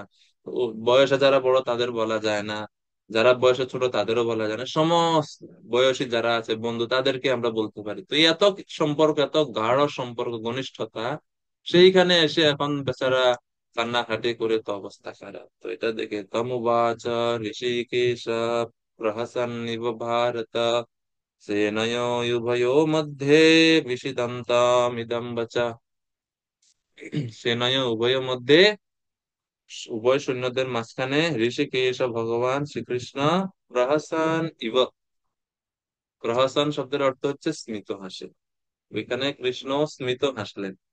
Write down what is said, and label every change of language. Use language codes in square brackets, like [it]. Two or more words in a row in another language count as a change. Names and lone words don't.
[bn] বয়সে যারা বড় তাদের বলা যায় না, যারা বয়সে ছোট তাদেরও বলা যায় না, সমস্ত বয়সী যারা আছে বন্ধু তাদেরকে আমরা বলতে পারি। তো এই এত সম্পর্ক, এত গাঢ় সম্পর্ক ঘনিষ্ঠতা, সেইখানে এসে এখন বেচারা কান্নাকাটি করে তো অবস্থা খারাপ। তো এটা দেখে [sa] তমুবাচ ঋষিকেশ প্রহসন্নিব ভারত, সেনয়োरुभयो मध्ये विषिदन्तामिदं वचः। [bn] সেনয় উভয়ের মধ্যে, উভয় সৈন্যদের মাঝখানে ঋষিকেশ ভগবান শ্রীকৃষ্ণ প্রহসন ইব, প্রহসন শব্দের অর্থ হচ্ছে স্মিত হাসে। ওইখানে কৃষ্ণ স্মিত হাসলেন।